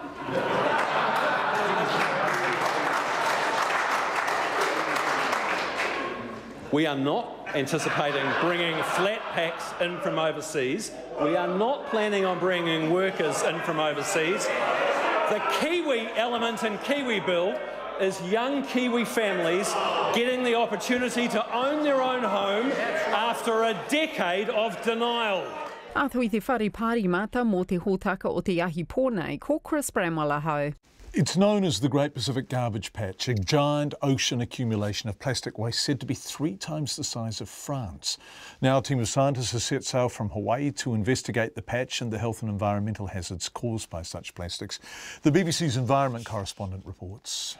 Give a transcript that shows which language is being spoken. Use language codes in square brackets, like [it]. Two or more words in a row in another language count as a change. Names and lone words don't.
[en] We are not anticipating bringing flat packs in from overseas. We are not planning on bringing workers in from overseas. The Kiwi element in Kiwi Build is young Kiwi families getting the opportunity to own their own home after a decade of denial. [mi] Ato I te whare pārimata mō te hōtaka o te ahi pōnei, ko Chris Bramwell. [en] It's known as the Great Pacific Garbage Patch, a giant ocean accumulation of plastic waste said to be 3 times the size of France. Now a team of scientists has set sail from Hawaii to investigate the patch and the health and environmental hazards caused by such plastics. The BBC's environment correspondent reports.